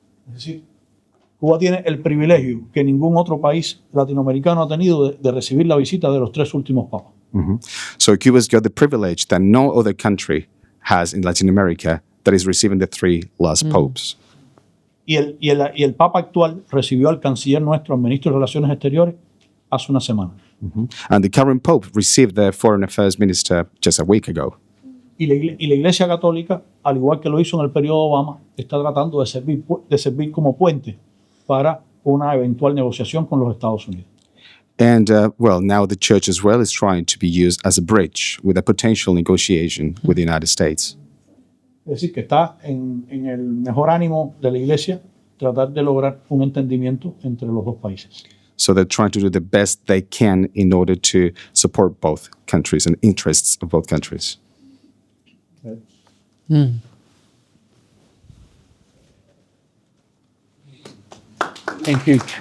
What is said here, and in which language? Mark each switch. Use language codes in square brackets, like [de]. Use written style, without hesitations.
[es] Es decir, Cuba tiene el privilegio que ningún otro país latinoamericano ha tenido de recibir la visita de los 3 últimos papas. [en] So Cuba's got the privilege that no other country has in Latin America that is receiving the 3 last popes. [es] Y el Papa actual recibió al canciller nuestro, al ministro de Relaciones Exteriores, hace una semana. [en] And the current Pope received the Foreign Affairs Minister just a week ago. [es] Y la Iglesia Católica, al igual que lo hizo en el periodo Obama, está tratando de servir como puente para una eventual negociación con los Estados Unidos. [en] And, now the church as well is trying to be used as a bridge with a potential negotiation with the United States. [es] Es decir, que está en el mejor ánimo de la Iglesia tratar de lograr un entendimiento entre los 2 países. [en] So they're trying to do the best they can in order to support both countries and interests of both countries. Thank you.